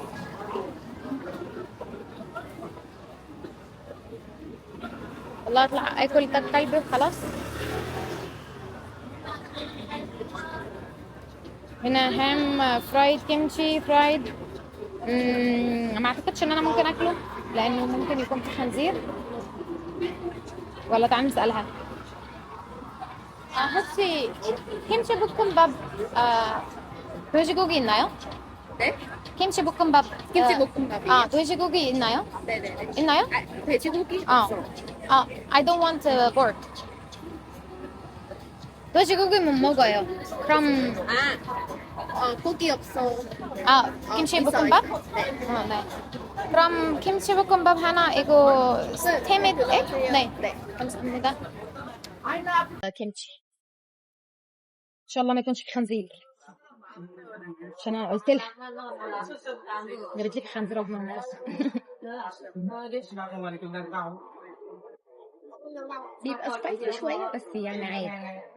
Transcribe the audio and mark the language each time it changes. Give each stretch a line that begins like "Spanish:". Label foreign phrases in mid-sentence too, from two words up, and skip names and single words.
Arabic: والله اطلع اكل كلب وخلاص.
English: هنا ham fried kimchi fried.
Arabic: ما اعتقدش ان انا ممكن اكله لانه ممكن يكون في خنزير. ولا تعالى نسالها.
Korean: 혹시 김치볶음밥 돼지고기 있나요? 네? 김치볶음밥. 김치볶음밥이요? 돼지고기 있나요? 네네네. 있나요? 돼지고기 아. 없어.
English: I don't want pork.
Korean: 돼지고기 못 먹어요. 그럼 고기 없어. 김치볶음밥? 있어. 네. 네. 그럼 김치볶음밥 하나 이거 스테미드 에? 네. 네. 감사합니다. 김치.
Arabic: ان شاء الله ما يكونش في خنزير عشان انا قلت لها جابت لك خنزير رغم الناس. بيبقى سبايسي شويه بس يعني عادي.